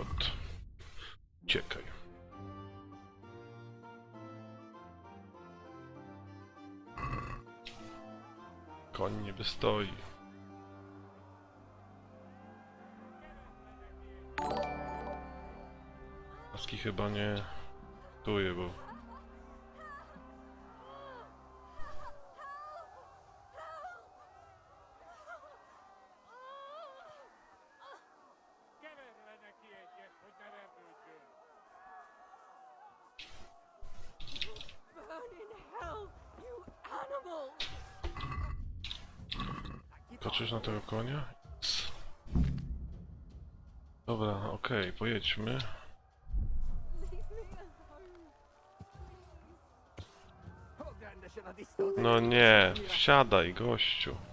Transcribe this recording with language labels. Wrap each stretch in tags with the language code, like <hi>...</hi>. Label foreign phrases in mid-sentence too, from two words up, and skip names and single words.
<pl>Uciekaj. Koń nie wystoi. Paski chyba nie tuje, bo...</pl> <hu>Keverj le neki egyet, hogy ne vergődjön.</hu> <en>Burn in hell, you animal!</en> <pl>Patrzysz na tego konia? Dobra, okej, pojedźmy. No nie, wsiadaj, gościu.</pl>